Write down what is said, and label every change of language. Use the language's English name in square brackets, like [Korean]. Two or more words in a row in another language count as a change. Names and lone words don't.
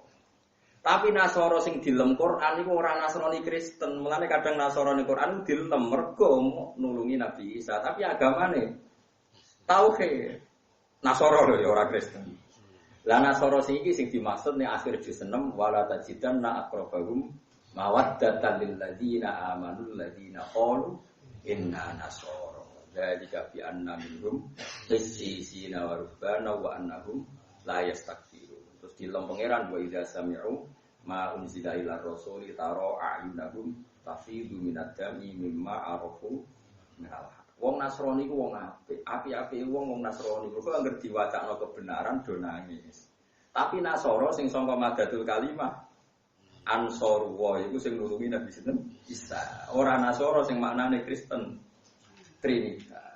[Javanese] Tapi Nasoro sing dilem Quran niku ora Nasrani Kristen. Mulane kadang Nasrani Quran dilem mergo nulungi Nabi Isa, tapi agamane tauhid. Nasoro lho ya ora Kristen. Lah Nasoro sing iki sing dimaksud ning akhir juz 6 [Arabic] ولتجدن أقربهم مودة للذين آمنوا الذين قالوا إنا نصارى ذلك بأن منهم قسيسين ورهبانا وأنهم لا يستكبرون. [Javanese] Terus dilem pangeran [Arabic] وإذا سمعوا ما أنزل إلى الرسول ترى أعينهم تفيض من الدمع مما عرفوا من الحق. [Javanese] Wong Nasrani ku wong apik, api-api wong Nasrani kok anggere diwacakno kebenaran do nangis. Tapi Nasara sing sangka [Arabic] مادة الكلمة [Javanese] Ansorullah itu sing nulungi Nabi sinten Isa. Ora Nasara sing maknane Kristen Trinitas.